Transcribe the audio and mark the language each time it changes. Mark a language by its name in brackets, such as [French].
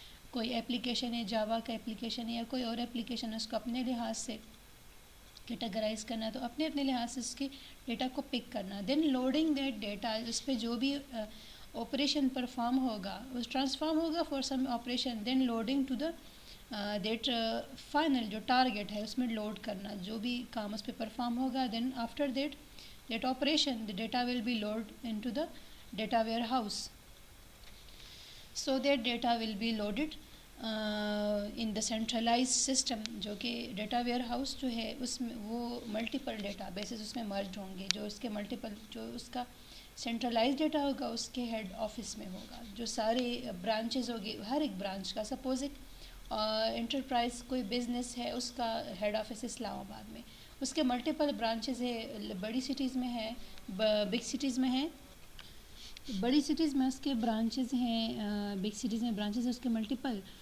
[Urdu] کوئی اپلیکیشن ہے, جاوا کا اپلیکیشن ہے یا کوئی اور اپلیکیشن ہے, اس کو اپنے لحاظ سے کیٹاگرائز کرنا, تو اپنے لحاظ سے اس کے ڈیٹا کو پک کرنا. [English] then loading that data, [Urdu] اس پہ جو بھی آپریشن پرفارم ہوگا وہ ٹرانسفارم ہوگا for some operation. [English] then loading to the that final [Urdu] جو ٹارگیٹ ہے اس میں لوڈ کرنا جو بھی کام اس پہ پرفارم ہوگا. [English] Then after that operation the data will be loaded into the data warehouse. So that data will be loaded in the centralized system, [Urdu] جو کہ ڈیٹا ویئر ہاؤس جو ہے اس میں وہ ملٹیپل ڈیٹا بیسز اس میں مرجڈ ہوں گے. جو اس کے ملٹیپل جو اس کا سینٹرلائز ڈیٹا ہوگا اس کے ہیڈ آفس میں ہوگا. جو سارے برانچز ہوگی, ہر ایک برانچ کا, سپوز ایک انٹرپرائز کوئی بزنس ہے اس کا ہیڈ آفس اسلام آباد میں, اس کے ملٹیپل برانچز ہے, بڑی سٹیز میں ہے, بگ سٹیز میں ہے, بڑی سٹیز میں اس کے برانچز ہیں, بگ سٹیز میں برانچز ہیں اس کے ملٹیپل.